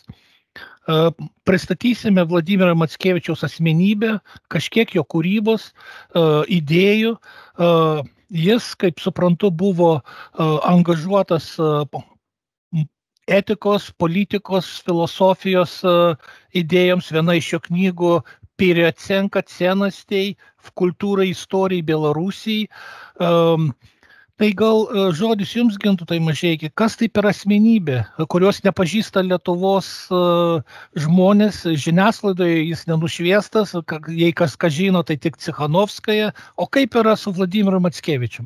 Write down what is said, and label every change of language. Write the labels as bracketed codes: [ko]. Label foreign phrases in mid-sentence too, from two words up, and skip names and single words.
[lt] Pristatysime Vladimirą Mackevičiaus asmenybę, kažkiek jo kūrybos, idėjų. Jis, kaip suprantu, buvo angažuotas etikos, politikos, filosofijos idėjoms. Viena iš jo knygų [ru] Переоценка ценностей в культуре истории Белоруссии. [lt] Tai gal žodis jums, Gintautai Mažeiki, kas tai per asmenybė, kurios nepažįsta Lietuvos žmonės, žiniasklaidoje jis nenušviestas, jei kas žino, tai tik Cichanovskaja, o kaip yra su Vladimiru Mackevičium?